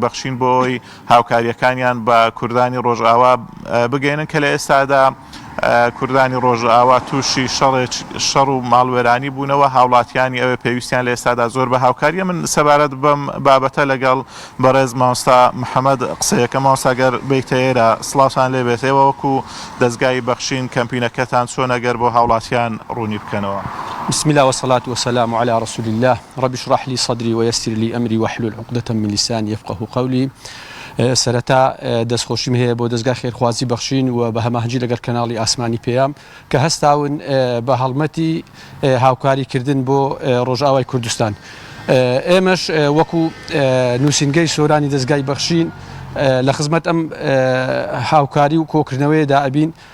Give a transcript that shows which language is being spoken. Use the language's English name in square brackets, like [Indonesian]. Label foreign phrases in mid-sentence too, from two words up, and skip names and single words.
[Central Kurdish] بەخشین بۆی هاوکاریەکانیان بە کوردانی ڕۆژئاوا بگەینن کە لە ئێستادا کوردانی ڕۆژئاوا تووشی شەڕ و ماڵوێرانی بوونەوە هاوڵاتیانی ئەوێ پێویستیان لە ئێستادا زۆر بە هاوکاریە من سەبارەت بەم بابەتە لەگەڵ بەڕێز مامۆستا محەممەد قسەیەکە مامۆستاگەر بیتە ئێرە سڵاوتان لێ بێتەوە وەکو دەستگای بەخشین کەمپینەکەتان چۆن ئەگەر بۆ هاوڵاتیان ڕوونی بکەنەوە [Arabic] بسم الله والصلاة والسلام على رسول الله رب اشرح لي صدري ويسر لي أمري واحلل عقدة من لساني يفقه قولي [Central Kurdish] سەرەتا دەستخۆشیم هەیە بۆ دەستگای خێرخوازی بەخشین و بە هەماهەنگی لەگەر کەناڵی ئاسمانی پێیام کە هەستاون بە هەڵمەتی هاوکاریکردن بۆ ڕۆژئاوای کوردستان ئێمەش وەکو نووسینگەی سۆرانی دەستگای بەخشین لە خزمەت ئەم هاوکاری و کۆکردنەوەیدا ئەبین